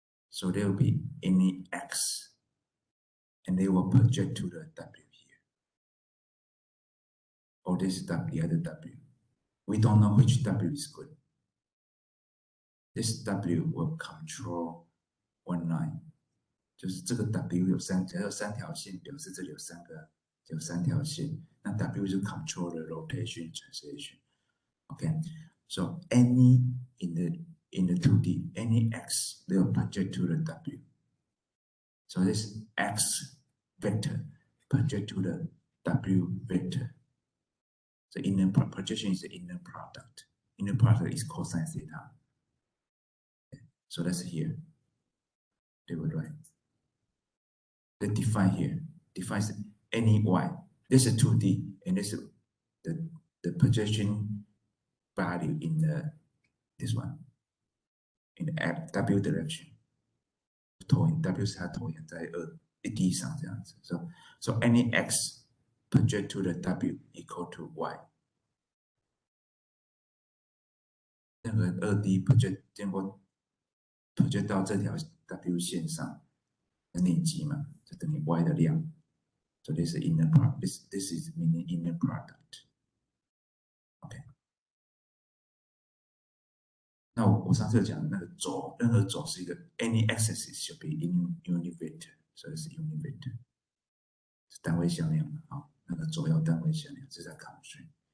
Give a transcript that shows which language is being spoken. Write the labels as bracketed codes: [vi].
[en] So there will be any X and they will project to the W here. Or this is the other W. We don't know which W is good. This W will control one line. [zh] 就是这个 W 有三条线，表示这里有三条线。那 W 就 [en] control the rotation translation. Okay, so any in the 2D, any X they will project to the W. So this X vector project to the W vector. The inner projection is the inner product. Inner product is cosine theta. Okay. So that's here. They would write. They define here. Defines any Y. This is 2D, and this is the projection value in this one in the W direction. [zh] 投影 W 是它投影在1D 上这样子。 [en] So any X project to the W equal to Y. [zh] 任何2D project 经过 project 到这条 W 线上的内积嘛，就等于 Y 的量。 [en] So this is inner product. This is meaning inner product. Okay. [zh] 那我上次讲的那个轴，任何轴是一个 [en] any axis should be unit vector， [zh] 所以是 unit vector，是单位向量的啊。那个轴要单位向量，这是在 constraint。